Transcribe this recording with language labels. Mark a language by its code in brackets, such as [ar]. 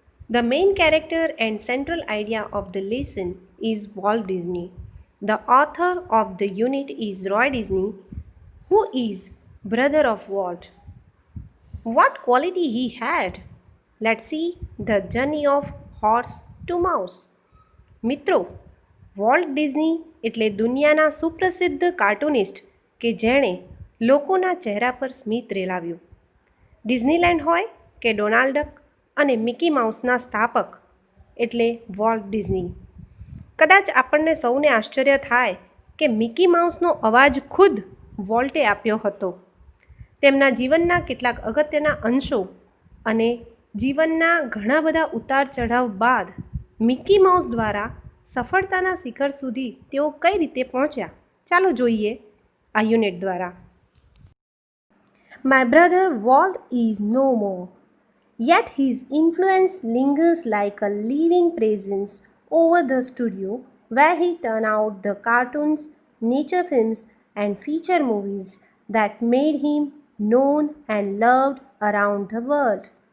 [en] The main character and central idea of the lesson is Walt Disney. The author of the unit is Roy Disney, who is brother of Walt. What quality he had? Let's see the journey of horse to mouse. [gu] મિત્રો, Walt Disney એટલે દુનિયાના સુપ્રસિદ્ધ cartoonist કે જેણે લોકોના ચહેરા પર સ્મિત રેલાવ્યું. Disneyland હોય કે ડોનાલ્ડ ડક અને મિકી માઉસના સ્થાપક એટલે વોલ્ટ ડિઝની. કદાચ આપણને સૌને આશ્ચર્ય થાય કે મિકી માઉસનો અવાજ ખુદ વોલ્ટે આપ્યો હતો. તેમના જીવનના કેટલાક અગત્યના અંશો અને જીવનના ઘણા બધા ઉતાર ચઢાવ બાદ મિકી માઉસ દ્વારા સફળતાના શિખર સુધી તેઓ કઈ રીતે પહોંચ્યા, ચાલો જોઈએ આ યુનિટ દ્વારા. [en] My brother Walt is no more, yet his influence lingers like a living presence over the studio where he turned out the cartoons, nature films, and feature movies that made him known and loved around the world.